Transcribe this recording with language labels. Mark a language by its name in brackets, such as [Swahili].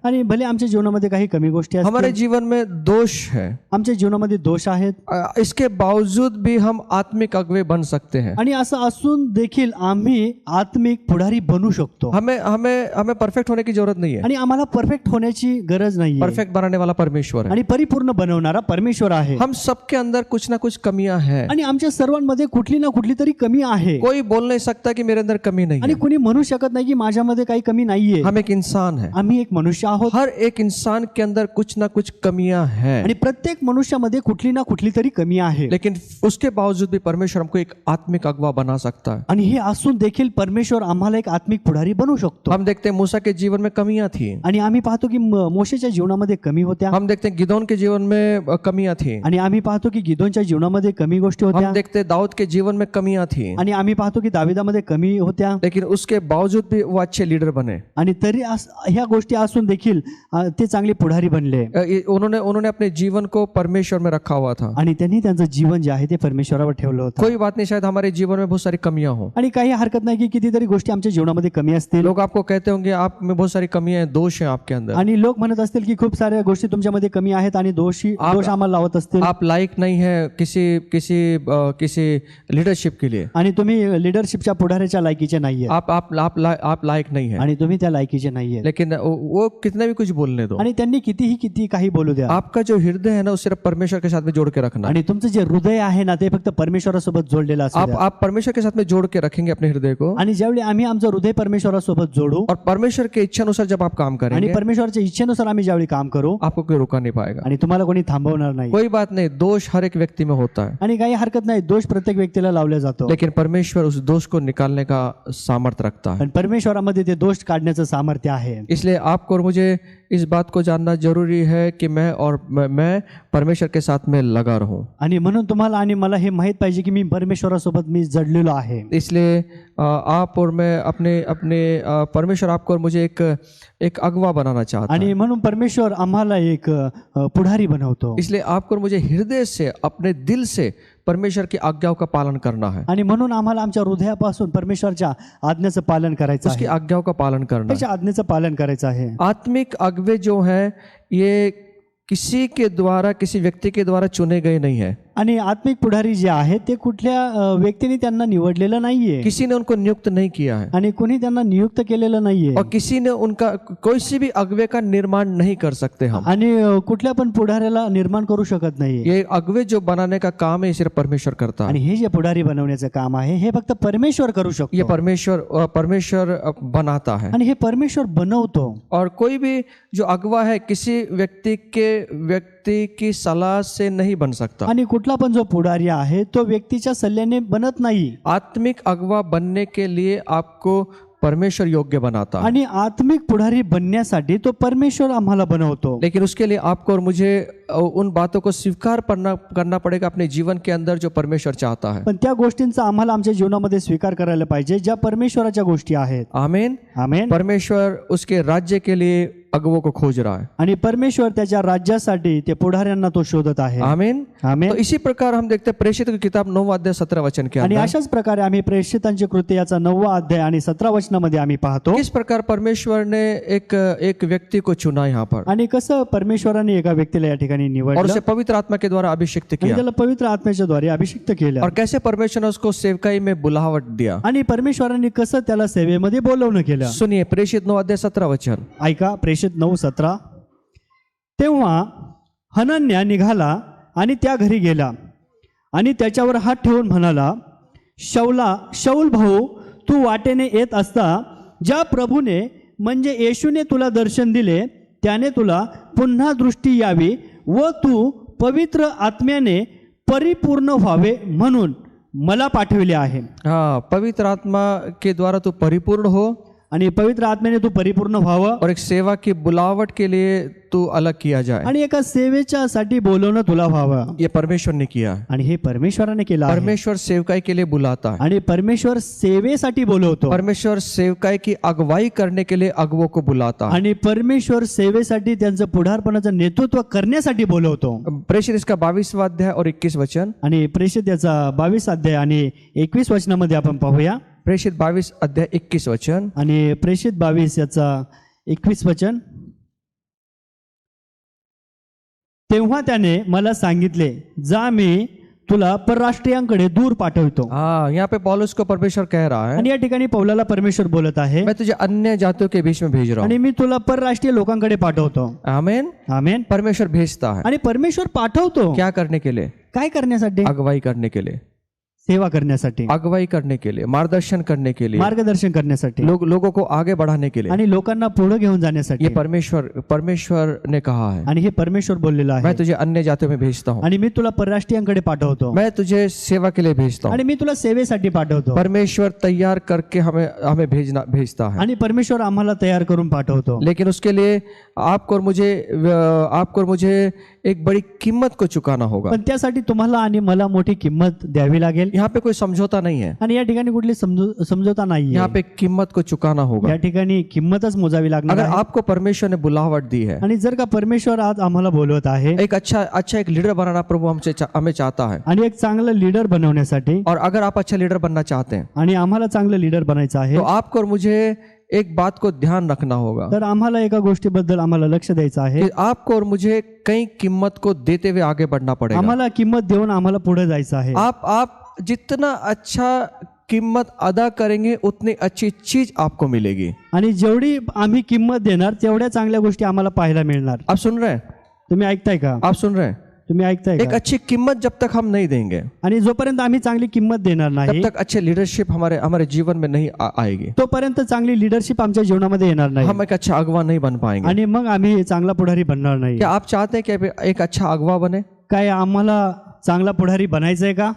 [Marathi] आणि भले आमच्या जीवनामध्ये काही कमी गोष्टी [Hindi] हमारे [Marathi] असतील, [Hindi] जीवन में दोष है, [Marathi] आमच्या जीवनामध्ये दोष आहेत, [Hindi] इसके बावजूद भी हम आत्मिक अगुवे बन सकते हैं। [Marathi] आणि असं असून देखील आम्ही आत्मिक पुढारी बनू शकतो. [Hindi] हमें हमें हमें परफेक्ट होने की जरूरत नहीं है। [Marathi] आणि आम्हाला परफेक्ट होण्याची गरज नाही. [Hindi] परफेक्ट बनाने वाला परमेश्वर है। [Marathi] आणि परिपूर्ण बनवणारा परमेश्वर आहे. [Hindi] हम सबके अंदर कुछ ना कुछ कमियां हैं। [Marathi] आणि आमच्या सर्वांमध्ये कुठली ना कुठली तरी कमी आहे. [Hindi] कोई बोल नहीं सकता कि मेरे अंदर कमी नहीं [Marathi] आणि [Hindi] है। [Marathi] कुणी म्हणू शकत नाही की माझ्यामध्ये काही कमी नाहीये. [Hindi] हम एक इंसान है। [Marathi] आम्ही एक मनुष्य आहोत. [Hindi] हर एक इंसान के अंदर कुछ ना कुछ कमियां हैं, [Marathi] आणि प्रत्येक मनुष्यामध्ये कुठली ना कुठली तरी कमी आहे. [Hindi] लेकिन उसके बावजूद भी परमेश्वर हमको एक आत्मिक अगवा बना सकता है। [Marathi] आणि हे असून देखील परमेश्वर आम्हाला एक आत्मिक पुढारी बनवू शकतो. [Hindi] हम देखते हैं मूसा के जीवन में कमियां थी। [Marathi] आणि आम्ही पाहतो की मोशेच्या जीवनामध्ये कमी होत्या. [Hindi] हम देखते हैं गिदोन के जीवन में कमियां थी। [Marathi] आणि आम्ही पाहतो की गिदोनच्या जीवनामध्ये कमी गोष्टी होत्या. [Hindi] हम देखते हैं दाऊद के जीवन में कमियां थी, [Marathi] आणि आम्ही पाहतो की दाविदामध्ये कमी होत्या. [Hindi] लेकिन उसके बावजूद भी वो अच्छे लीडर बने। [Marathi] आणि तरी ह्या गोष्टी असून देखील ते चांगले पुढारी बनले. [Hindi] उन्होंने अपने जीवन को परमेश्वर में रखा हुआ था। [Marathi] आणि त्यांनी त्यांचं जीवन जे आहे ते परमेश्वरावर ठेवलं होतं. [Hindi] कोई बात नहीं, शायद हमारे जीवन में बहुत सारी कमियां हो। [Marathi] आणि काही हरकत नाही की कितीतरी गोष्टी आमच्या जीवनामध्ये कमी असतील. [Hindi] लोग आपको कहते होंगे आप में बहुत सारी कमियां हैं, दोष हैं आपके अंदर। [Marathi] आणि लोक म्हणत असतील की खूप साऱ्या गोष्टी तुमच्यामध्ये कमी आहेत आणि दोष आम्हाला लावत असतील. [Hindi] आप लायक नहीं है किसी लीडरशिप के लिए। [Marathi] आणि तुम्ही लीडरशिपच्या पुढाऱ्याच्या लायकीचे नाहीये. [Hindi] आप लायक नहीं है। [Marathi] आणि तुम्ही त्या लायकीचे नाहीये. [Hindi] लेकिन वो कितना भी कुछ बोलने दो, [Marathi] आणि त्यांनी किती काही बोलू द्या. [Hindi] आपका जो हृदय है ना, वो सिर्फ परमेश्वर के साथ में जोड़ के रखना है। [Marathi] आणि तुमचं जे हृदय आहे ना ते फक्त परमेश्वरासोबत जोडलेलं असतं. [Hindi] आप परमेश्वर के साथ में जोड़ के रखेंगे अपने हृदय को, [Marathi] आणि ज्यावेळी आम्ही आमचं हृदय परमेश्वरासोबत जोडू [Hindi] और परमेश्वर के इच्छा अनुसार जब आप काम [Marathi] आणि [Hindi] करेंगे, [Marathi] परमेश्वराच्या इच्छेनुसार आम्ही ज्यावेळी काम करू, [Hindi] आपको कोई रोका नहीं पाएगा। [Marathi] आणि तुम्हाला कोणी थांबवणार नाही. [Hindi] कोई बात नहीं, दोष हर एक व्यक्ति में होता है, [Marathi] आणि काही हरकत नाही, दोष प्रत्येक व्यक्तीला लावला जातो. [Hindi] लेकिन परमेश्वर उस दोष को निकालने का सामर्थ्य रखता है। [Marathi] पण परमेश्वरामध्ये ते दोष काढण्याचं सामर्थ्य आहे. [Hindi] इसलिए आपको और मुझे इस बात को जानना जरूरी है कि मैं परमेश्वर के साथ में लगा रहूं। [Marathi] आणि म्हणून तुम्हाला आणि मला हे माहित पाहिजे की मी परमेश्वरासोबत मी जडलेलो आहे. [Hindi] इसलिए आप और मैं अपने परमेश्वर आपको और मुझे एक अगवा बनाना चाहता है। [Marathi] आणि म्हणून परमेश्वर आम्हाला एक पुढारी बनवतो. [Hindi] इसलिए आपको और मुझे हृदय से, अपने दिल से परमेश्वर की आज्ञाओं का पालन करना है। [Marathi] आणि म्हणून आम्हाला आमच्या हृदयापासून परमेश्वरच्या आज्ञेचं पालन करायचं [Hindi] उसकी [Marathi] आहे. [Hindi] आज्ञाओं का पालन करना है। [Marathi] त्याच्या आज्ञेचं पालन करायचं आहे. [Hindi] आत्मिक अगवे जो हैं ये किसी व्यक्ति के द्वारा चुने गए नहीं है। [Marathi] आणि आत्मिक पुढारी जे आहेत ते कुठल्या व्यक्तीने त्यांना निवडलेलं नाहीये [Hindi] किसी ने उनको नियुक्त नहीं किया है, [Marathi] आणि कोणी त्यांना नियुक्त केलेलं नाहीये [Hindi] और किसी ने उनका कोई सी भी अगुवे का निर्माण नहीं कर सकते हम। [Marathi] आणि कुठल्या पण पुढाऱ्याला निर्माण करू शकत नाहीये [Hindi] ये अगुवे जो बनाने का काम है, ये सिर्फ परमेश्वर करता है। [Marathi] आणि हे जे पुढारी बनवण्याचं काम आहे हे फक्त परमेश्वर करू [Hindi] ये [Marathi] शकतो [Hindi] परमेश्वर बनाता है। [Marathi] आणि हे परमेश्वर बनवतो [Hindi] और कोई भी जो अगवा है किसी व्यक्ति की सलाह से नहीं बन सकता। [Marathi] आणि कुठला पण जो पुढारी आहे तो व्यक्तीच्या सल्ल्याने बनत नाही [Hindi] आत्मिक अगवा बनने के लिए आपको परमेश्वर योग्य बनाता है, [Marathi] आणि आत्मिक पुढारी बनण्यासाठी तो परमेश्वर आम्हाला बनवतो [Hindi] लेकिन उसके लिए आपको और मुझे उन बातों को स्वीकार करना पड़ेगा अपने जीवन के अंदर जो परमेश्वर चाहता है। [Marathi] पण त्या गोष्टींचा आम्हाला आमच्या जीवनामध्ये स्वीकार करायला पाहिजे ज्या परमेश्वराच्या गोष्टी आहेत [Hindi] आमीन। [Marathi] आमेन। [Hindi] परमेश्वर उसके राज्य के लिए अगुवों को खोज रहा है। [Marathi] आणि परमेश्वर त्याच्या राज्यासाठी ते पुढाऱ्यांना तो शोधत आहे [Hindi] आमीन। [Marathi] आमेन। [Hindi] तो इसी प्रकार हम देखते हैं प्रेषित की किताब 9 अध्याय 17 वचन के [Marathi] आणि [Hindi] अंदर [Marathi] अशाच प्रकारे आम्ही प्रेषितांचे कृत्य याचा 9वा अध्याय आणि 17 वचनामध्ये आम्ही पाहतो [Hindi] किस प्रकार परमेश्वर ने एक व्यक्ति को चुना यहाँ पर, [Marathi] आणि कसं परमेश्वराने एका व्यक्तीला या ठिकाणी [Hindi] और [Marathi] निवडलं [Hindi] उसे पवित्र आत्मा के द्वारा अभिषिक्त [Marathi] आणि [Hindi] किया, [Marathi] त्याला पवित्र आत्म्याच्या द्वारे अभिषिक्त केलं [Hindi] और कैसे परमेश्वर ने उसको सेवकाई में बुलावट दिया। [Marathi] आणि परमेश्वराने कसं त्याला सेवेमध्ये बोलवणं केलं। [Hindi] सुनिए प्रेषित 9 अध्याय 17 वचन। [Marathi] ऐका प्रेषित 9:17। तेव्हा हनन्या निघाला आणि त्या घरी गेला आणि त्याच्यावर हात ठेवून म्हणाला, शाऊल भाऊ, तू वाटेने येत असता ज्या प्रभूने म्हणजे येशूने तुला दर्शन दिले त्याने तुला पुन्हा दृष्टी यावी व तू पवित्र आत्म्याने परिपूर्ण व्हावे म्हणून मला पाठविले आहे। [Hindi] हाँ, पवित्र आत्मा के द्वारा तू परिपूर्ण हो [Marathi] आणि पवित्र आत्म्याने तू परिपूर्ण व्हावं [Hindi] और एक सेवा की बुलावट के लिए तू अलग किया जाए। [Marathi] आणि एका सेवेच्या साठी बोलवणं तुला व्हावं, [Hindi] ये परमेश्वर ने किया है। [Marathi] आणि हे परमेश्वराने केलं आहे। [Hindi] परमेश्वर सेवकाई के लिए बुलाता है, [Marathi] आणि परमेश्वर सेवेसाठी बोलवतो [Hindi] परमेश्वर सेवकाई की अगुवाई करने के लिए अगुवों को बुलाता है। [Marathi] आणि परमेश्वर सेवेसाठी त्यांचं पुढारपणाचं नेतृत्व करण्यासाठी बोलवतो। [Hindi] प्रेषित इसका 22वां अध्याय और 21 वचन। [Marathi] आणि प्रेषित याचा 22 अध्याय आणि 21 वचनामध्ये आपण पाहूया। [Hindi] प्रेषित 22 अध्याय 21 वचन। [Marathi] आणि प्रेषित 22 याचा 21 वचन। तेव्हा त्याने मला सांगितले, जा मी तुला परराष्ट्रीयांकडे दूर पाठवतो। [Hindi] हाँ, यहाँ पे पौलुस को परमेश्वर कह रहा है, [Marathi] आणि या ठिकाणी पौलाला परमेश्वर बोलत आहे, [Hindi] मैं तुझे अन्य जातियों के बीच में भेज रहा हूँ। [Marathi] आणि मी तुला परराष्ट्रीय लोकांकडे पाठवतो। [Hindi] आमीन। [Marathi] आमेन। [Hindi] परमेश्वर भेजता है, [Marathi] आणि परमेश्वर पाठवतो [Hindi] क्या करने के लिए? [Marathi] काय करण्यासाठी? [Hindi] अगुवाई करने के लिए, [Marathi] सेवा करण्यासाठी, [Hindi] अगुवाई करने के लिए, मार्गदर्शन करने के लिए, [Marathi] मार्गदर्शन करण्यासाठी, [Hindi] लोगों को आगे बढ़ाने के लिए। [Marathi] आणि लोकांना पुढे घेऊन जाण्यासाठी। [Hindi] ये परमेश्वर ने कहा है, [Marathi] आणि हे परमेश्वर बोललेलं [Hindi] मैं [Marathi] आहे। [Hindi] तुझे अन्य जातियों में भेजता हूँ, [Marathi] आणि मी तुला परराष्ट्रीयांकडे पाठवतो, [Hindi] मैं तुझे सेवा के लिए भेजता हूँ। [Marathi] आणि मी तुला सेवेसाठी पाठवतो। [Hindi] परमेश्वर तैयार करके हमें भेजता है, [Marathi] आणि परमेश्वर आम्हाला तयार करून पाठवतो। [Hindi] लेकिन उसके लिए आपको और मुझे एक बड़ी कीमत को चुकाना होगा। [Marathi] पण त्यासाठी तुम्हाला आणि मला मोठी किंमत द्यावी लागेल। [Hindi] यहाँ पे कोई समझौता नहीं है, [Marathi] आणि या ठिकाणी कुठली समझौता नाहीये। [Hindi] यहाँ पे कीमत को चुकाना होगा। [Marathi] या ठिकाणी किंमतच मोजावी लागणार [Hindi] अगर [Marathi] आहे। [Hindi] आपको परमेश्वर ने बुलावट दी है, [Marathi] आणि जर का परमेश्वर आज आम्हाला बोलवत आहे, [Hindi] एक अच्छा एक लीडर बनाना प्रभु हमें चाहता है, [Marathi] आणि एक चांगलं लीडर बनवण्यासाठी, [Hindi] और अगर आप अच्छा लीडर बनना चाहते हैं [Marathi] आणि आम्हाला चांगलं लीडर बनायचं आहे, [Hindi] तो आपको और मुझे एक बात को ध्यान रखना होगा [Marathi] तर आम्हाला एका गोष्टीबद्दल आम्हाला लक्ष द्यायचं आहे। [Hindi] कि आपको और मुझे कई कीमत को देते हुए आगे बढ़ना पड़ेगा। [Marathi] आम्हाला किंमत देऊन आम्हाला पुढे जायचं आहे। [Hindi] आप जितना अच्छा कीमत अदा करेंगे उतनी अच्छी चीज आपको मिलेगी। [Marathi] आणि जेवढी आम्ही किंमत देणार तेवढ्या चांगल्या गोष्टी आम्हाला पाहायला मिळणार। [Hindi] आप सुन रहे हैं? [Marathi] तुम्ही ऐकताय का? [Hindi] आप सुन रहे हैं? [Marathi] तुम्ही ऐकताय [Hindi] एक [Marathi] का? [Hindi] अच्छी कीमत जब तक हम नहीं देंगे, [Marathi] आणि जोपर्यंत आम्ही चांगली किंमत देणार नाही [Hindi] तब तक अच्छे लीडरशिप हमारे जीवन में नहीं आएगी। [Marathi] तोपर्यंत चांगली लीडरशिप आमच्या जीवनामध्ये येणार नाही, [Hindi] हम एक अच्छा अगवा नहीं बन पाएंगे। [Marathi] आणि मग आम्ही चांगला पुढारी बनणार नाही। [Hindi] क्या आप चाहते हैं कि एक अच्छा अगवा बने? [Marathi] काय आम्हाला चांगला पुढारी बनायचंय का?